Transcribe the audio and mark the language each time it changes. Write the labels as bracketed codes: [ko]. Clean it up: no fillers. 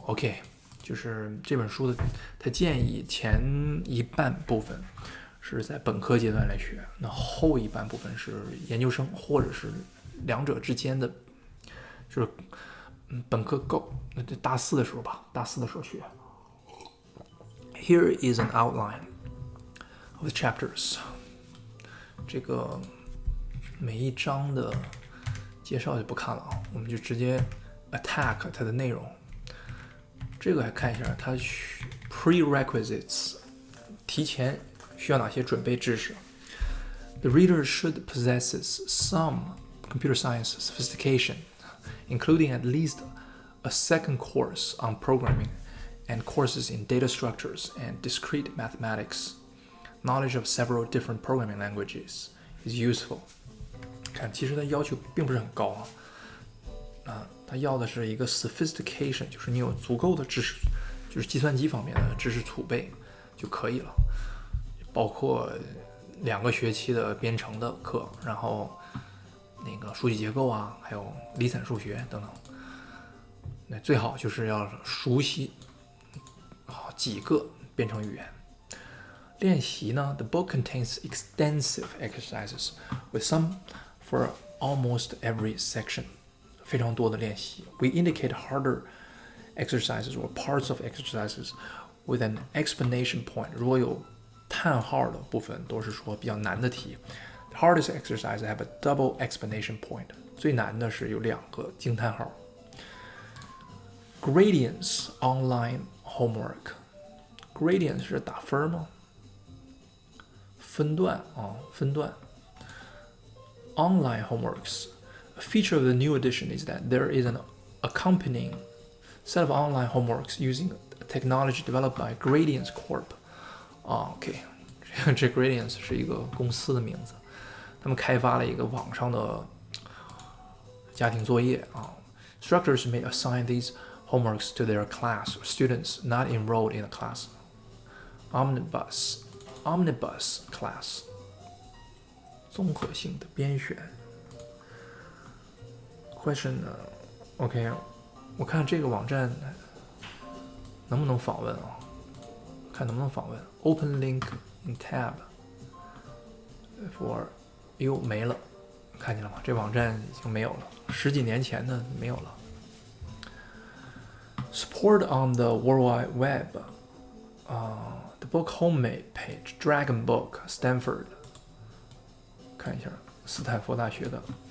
[zh] OK， 就是这本书的，它建议前一半部分是在本科阶段来学，那后一半部分是研究生或者是两者之间的，就是本科够，那就大四的时候吧，大四的时候学。 [en] Here is an outline of the chapters. [zh] 这个每一章的介绍就不看了啊，我们就直接 attack 它的内容。这个还看一下它 prerequisites 提前需要哪些准备知识。 [en] The reader should possess some computer science sophistication, including at least a second course on programming and courses in data structures and discrete mathematics. Knowledge of several different programming languages is useful. [zh] 看，其实它要求并不是很高它要的是一个 sophistication， 就是你有足够的知识，就是计算机方面的知识储备就可以了，包括2个学期的编程的课，然后那个数据结构啊，还有离散数学等等。那最好就是要熟悉几个编程语言。练习呢 [en] ，The book contains extensive exercises with some for almost every section. [zh] 非常多的练习。 [en] We indicate harder exercises or parts of exercises with an exclamation point. [zh] 如果有叹号的部分，都是说比较难的题。 [en] The hardest exercises have a double exclamation point. [zh] 最难的是有2个惊叹号。Gradients [en] online homework. [zh] Gradient 是打分吗？分段分段。 [en] Online homeworks. A feature of the new edition is that there is an accompanying set of online homeworks using technology developed by Gradients Corp. OK， [zh] 这 Gradients 是一个公司的名字，他们开发了一个网上的家庭作业 [en] Instructors may assign these homeworks to their class or students not enrolled in a class. Omnibus class. [zh] 综合性的编选。 [en] Question OK， [zh] 我看这个网站能不能访问看能不能访问。 [en] Open link in tab for [zh] 没了，看见了吗？这网站已经没有了，10几年前的没有了。 [en] Support on the World Wide Web. The book homepage, Dragon Book, Stanford. [zh] 看一下斯坦福大学的。